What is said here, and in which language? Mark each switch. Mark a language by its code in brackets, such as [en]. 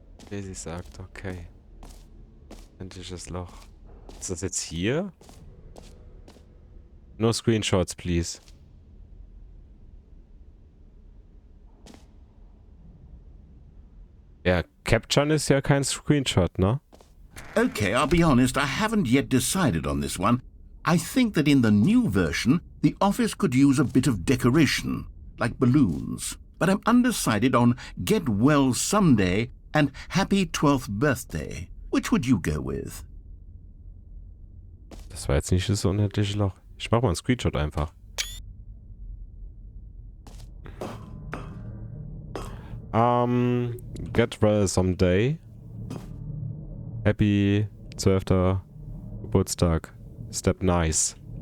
[de] Daisy sagt, okay. Unendliches Loch. Ist das jetzt hier? [en] No screenshots, please. [de] Ja, Capturen ist ja kein Screenshot, ne? [en] Okay, I'll be honest, I haven't yet decided on this one. I think that in the new version, the office could use a bit of decoration, like balloons. But I'm undecided on Get Well Someday and Happy 12th Birthday. Which would you go with? [de] Das war jetzt nicht das unendliche Loch. Ich mach mal einen Screenshot einfach. [en] Get well someday. Happy 12. Geburtstag. Step nice.